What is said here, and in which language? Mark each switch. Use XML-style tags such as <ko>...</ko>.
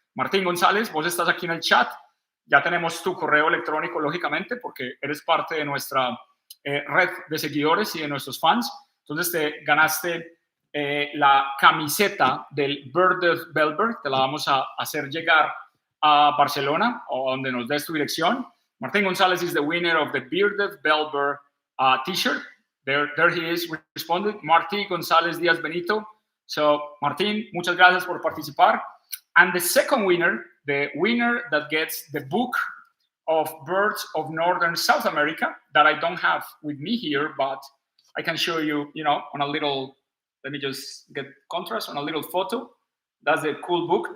<es>Martín González, vos estás aquí en el chat. Ya tenemos tu correo electrónico, lógicamente, porque eres parte de nuestra red de seguidores y de nuestros fans. Entonces te ganaste la camiseta del Bearded Bellbird. Te la vamos a hacer llegar a Barcelona o donde nos des tu dirección.</es> <en>Martín González is the winner of the Bearded Bellbird T-shirt. There he is, responded. Martín González Díaz Benito.</en> <es>So, Martín, muchas gracias por participar.</es> <en>And the second winner, the winner that gets the book of Birds of Northern South America that I don't have with me here, but I can show you, on a little, let me just get contrast, on a little photo. That's the cool book.</en>